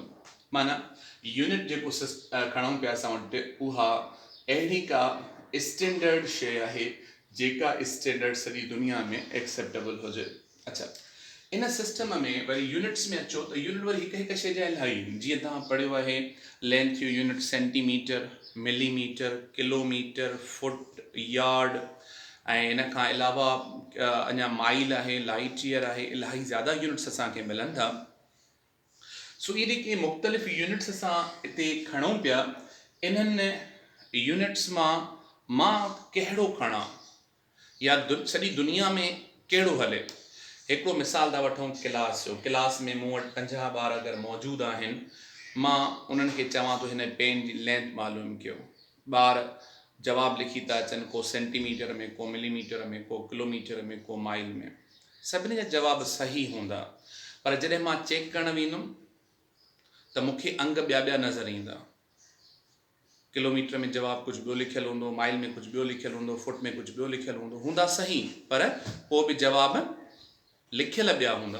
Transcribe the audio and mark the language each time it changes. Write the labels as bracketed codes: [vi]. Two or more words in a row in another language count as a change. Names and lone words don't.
[sd] माना यूनिट जेको खणूं पिया असां वटि उहा अहिड़ी का स्टैंडर्ड शइ आहे जेका स्टैंडर्ड सॼी दुनिया में एक्सेप्टेबल हुजे। अच्छा, इन सिस्टम में वरी यूनिट्स में अचो त यूनिट वरी हिकु शइ जा इलाही, जीअं तव्हां पढ़ियो आहे लेंथ जो यूनिट सेंटीमीटर, मिलीमीटर, किलोमीटर, फुट, यार्ड, ऐं इन खां अलावा अञा माइल आहे, [en] light year [sd] आहे, इलाही ज़्यादा यूनिट्स असांखे मिलनि था। सो ये जेके मुख़्तलिफ़ यूनिट्स असां हिते खणूं पिया, इन्हनि यूनिट्स मां कहिड़ो खणां या सॼी दुनिया में कहिड़ो हले। हिकिड़ो मिसाल था वठूं क्लास जो। क्लास में मूं वटि 50 ॿार अगरि मौजूदु आहिनि, मां उन्हनि खे चवां थो हिन पेन जी लेंथ मालूम कयो। ॿार जवाबु लिखी था अचनि, को सेंटीमीटर में, को मिलीमीटर में, को किलोमीटर में, को माइल में। सभिनी जा जवाब सही हूंदा, पर जॾहिं मां चेक करणु वेंदुमि त मूंखे अंग ॿिया नज़र ईंदा। किलोमीटर में जवाबु कुझु ॿियो लिखियलु हूंदो, माइल में कुझु ॿियो लिखियलु हूंदो, फुट में कुझु ॿियो लिखियलु हूंदो, हूंदा सही, पर पोइ बि जवाबु लिखियल ॿिया हूंदा।